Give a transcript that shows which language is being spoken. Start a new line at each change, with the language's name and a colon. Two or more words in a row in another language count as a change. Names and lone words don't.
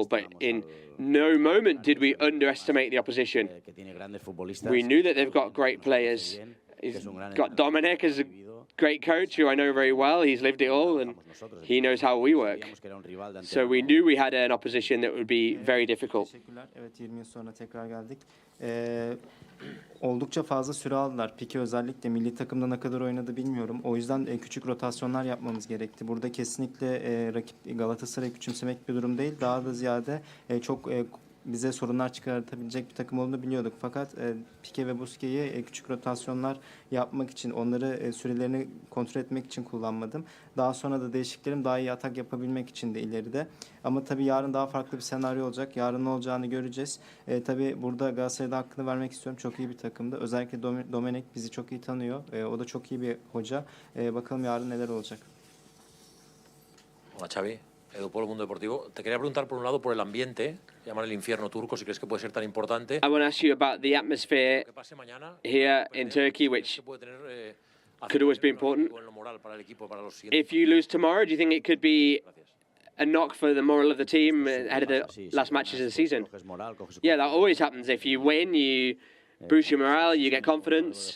English: But in no moment did we underestimate the opposition. We knew that they've got great players. He's got Dominic as a great coach who I know very well. He's lived it all and he knows how we work. So we knew we had an opposition that would be very difficult.
Turkish: Oldukça fazla süre aldılar. Pique özellikle milli takımda ne kadar oynadı bilmiyorum. O yüzden küçük rotasyonlar yapmamız gerekti. Burada kesinlikle rakip Galatasaray'ı küçümsemek bir durum değil. Daha da ziyade çok bize sorunlar çıkartabilecek bir takım olduğunu biliyorduk. Fakat Pique ve Busquets'i küçük rotasyonlar yapmak için, onları sürelerini kontrol etmek için kullanmadım. Daha sonra da değişiklerim daha iyi atak yapabilmek için de ileride. Ama tabii yarın daha farklı bir senaryo olacak. Yarın ne olacağını göreceğiz. Tabii burada Galatasaray'da hakkını vermek istiyorum. Çok iyi bir takımdı. Özellikle Dominic bizi çok iyi tanıyor. O da çok iyi bir hoca. Bakalım yarın neler olacak.
Spanish: Hola Xavi, Edu Polo, Mundo Deportivo. Te quería preguntar por un lado por el ambiente, llamar el infierno turco, si crees que puede ser tan importante.
English: I want to ask you about the atmosphere here in Turkey, which could always be important. If you lose tomorrow, do you think it could be a knock for the moral of the team ahead of the last matches of the season? Yeah, that always happens. If you win, you boost your morale, you get confidence.